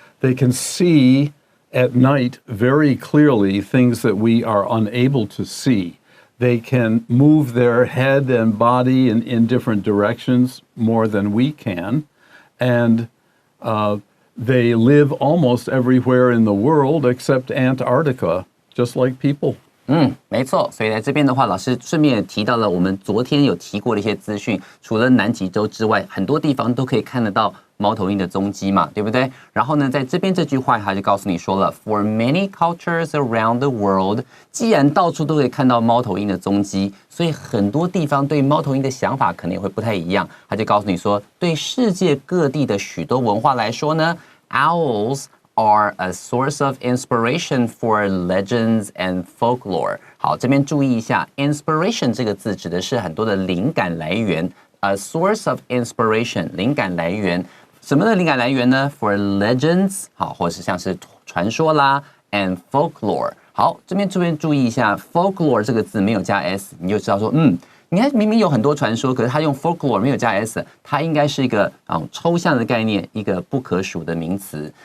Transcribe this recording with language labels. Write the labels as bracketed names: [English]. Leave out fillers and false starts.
[English] They can see at night very clearly things that we are unable to see. They can move their head and body in different directions more than we can. And they live almost everywhere in the world except Antarctica, just like people. [Chinese] 没错，所以在这边的话，老师顺便也提到了我们昨天有提过的一些资讯，除了南极洲之外，很多地方都可以看得到猫头鹰的踪迹嘛，对不对？然后呢，在这边这句话他就告诉你说了 ， [English] For many cultures around the world， [Chinese] 既然到处都可以看到猫头鹰的踪迹，所以很多地方对猫头鹰的想法可能也会不太一样。他就告诉你说，对世界各地的许多文化来说呢 ，owls [English] are a source of inspiration for legends and folklore. [Chinese] 好，这边注意一下 ，inspiration 这个字指的是很多的灵感来源。 [English] A source of inspiration [Chinese] 灵感来源，什么的灵感来源呢 ？ [English] For legends [Chinese] 好，或者是像是传说啦 ， [English] and folklore [Chinese] 好，这边注意一下 folklore 这个字没有加 s， 你就知道说你看，明明有很多传说，可是它用 folklore 没有加 s， 它应该是一个抽象的概念，一个不可数的名词。